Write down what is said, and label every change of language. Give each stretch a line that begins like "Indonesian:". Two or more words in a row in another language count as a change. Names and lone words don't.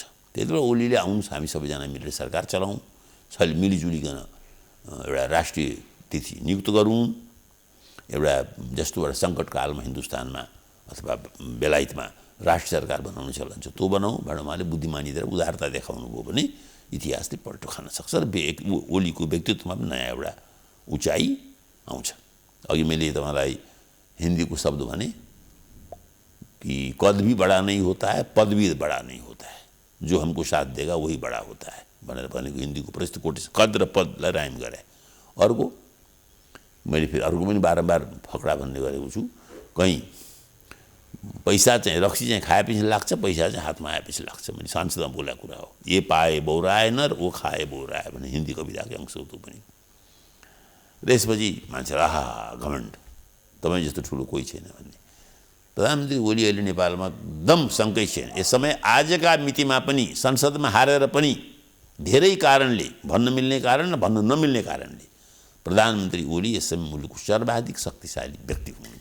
Nepali: त्यति बेला ओलीले आउनुहोस्, हामी सबैजना मिलेर सरकार चलाउँ, मिलिजुलिकन एउटा राष्ट्रिय तिथि नियुक्त गरौँ, एउटा जस्तो एउटा सङ्कटकालमा हिन्दुस्तानमा अथवा बेलायतमा राष्ट्रिय सरकार बनाउनु चलन छ, त्यो बनाऊ। उहाँले बुद्धिमानी दिएर उदारता देखाउनु भयो भने इतिहासले पल्टो खान सक्छ र ओलीको व्यक्तित्वमा पनि नयाँ एउटा उचाइ आउँछ। अघि मैले तपाईँलाई हिन्दीको शब्द भने कि
Hindi: कद भी बड़ा नहीं होता है, पद भी बड़ा नहीं होता है, जो हमको साथ देगा वही बड़ा होता है
Nepali: भनेर भनेको हिन्दीको प्रसिद्ध कोटी छ। कद र पदलाई राइम गरे। अर्को मैले फेरि अर्को पनि बारम्बार फक्रा भन्ने गरेको छु। कहीँ पैसा चाहिँ रक्सी चाहिँ खाएपछि लाग्छ, पैसा चाहिँ हातमा आएपछि लाग्छ। मैले सांसदमा बोलेको कुरा हो।
Hindi: ये पाए बौराए नर, वो खाए बौराए
Nepali: भने हिन्दी कविताको अंश हो त्यो पनि। र यसपछि मान्छे आहा घमण्ड, तपाईँ जस्तो ठुलो कोही छैन भन्ने। प्रधानमन्त्री ओली अहिले नेपालमा एकदम सङ्कै छैन। यस समय आजका मितिमा पनि संसदमा हारेर पनि धेरै कारणले, भन्न मिल्ने कारण र भन्न नमिल्ने कारणले प्रधानमन्त्री ओली यस समय मुलुकको सर्वाधिक शक्तिशाली व्यक्ति हुनुहुन्छ।